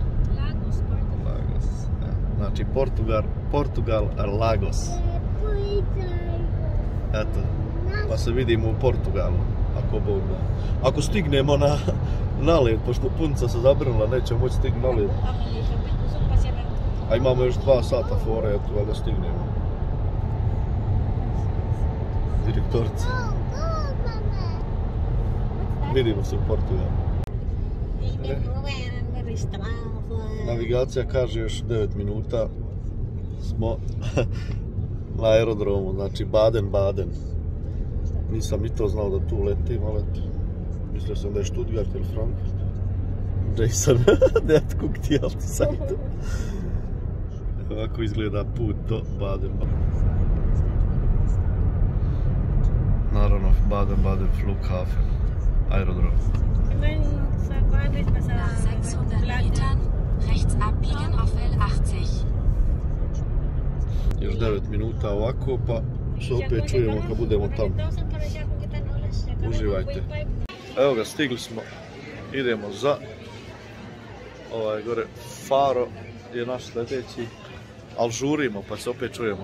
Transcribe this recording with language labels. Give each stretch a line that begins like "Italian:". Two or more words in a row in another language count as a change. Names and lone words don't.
Bosnian: Lagos, Portugal. Lagos. Ja. Znači Portugal, Lagos. Eto, pa se vidimo u Portugalu, ako Bog da. Ako stignemo na led, pošto punica se zabrinula, nećemo moći stignuti na led. A imamo još 2 sata fore, eto, da stignemo. Direktorica. Vidimo se u Portugalu. Navigacija kaže još 9 minuta smo na aerodromu, znači Baden-Baden. Nisam i to znao da tu letim, ali mislio sam da je Stuttgart ili Frankfurt.
German: Jason, det guckt die auf die Seite.
Bosnian: Ovako izgleda put do Baden-Baden. Naravno, Baden-Baden Flughafen, aerodrom.
German: Nach 600 Metern rechts abbiegen auf L80.
Bosnian: Još 9 minuta ovako, pa se opet čujemo kad budemo tamo. Uživajte. Evo ga, stigli smo. Idemo za ovaj gore Faro je naš sljedeći, ali žurimo pa se opet čujemo.